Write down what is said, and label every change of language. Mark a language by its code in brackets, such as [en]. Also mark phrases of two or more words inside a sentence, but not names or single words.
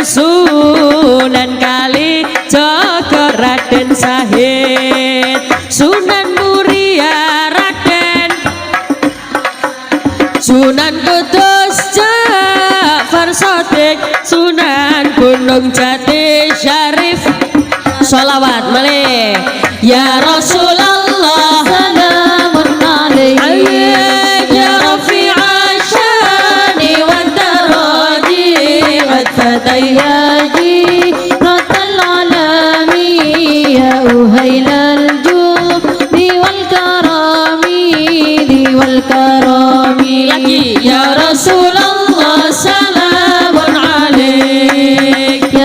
[jv] Sunan Kali Jogo Raden Sahid. Sunan Muria Raden. Sunan Kudus Ja'far Shadiq. Sunan Gunung Jati Syarif. Sholawat malih [ar] يا رسول الله سلام عليه يا رفيع الشان والدرج وتدياجي رة العالم يا أهيل الجود والكرم lagi يا رسول الله سلام عليه